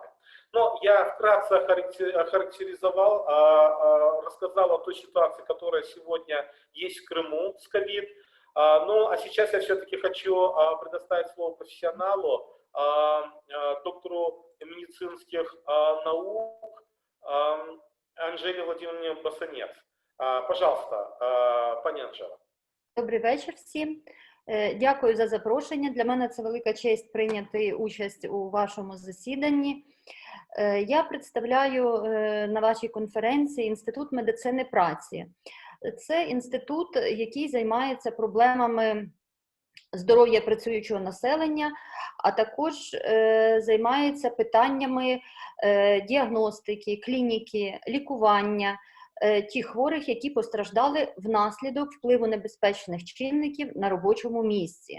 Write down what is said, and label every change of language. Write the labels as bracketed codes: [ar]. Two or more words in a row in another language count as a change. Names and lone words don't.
[ru] Но я вкратце охарактеризовал, рассказал о той ситуации, которая сегодня есть в Крыму с ковид. Ну а сейчас я все-таки хочу предоставить слово профессионалу, доктору медицинских наук Анжеле Владимировне Басанец. Пожалуйста, [uk] пані Анжела. Добрий вечір всім. Дякую за запрошення. Для мене це велика честь прийняти участь у вашому засіданні. Я представляю на вашій конференції Інститут медицини праці. Це інститут, який займається проблемами здоров'я працюючого населення, а також займається питаннями діагностики, клініки, лікування тих хворих, які постраждали внаслідок впливу небезпечних чинників на робочому місці.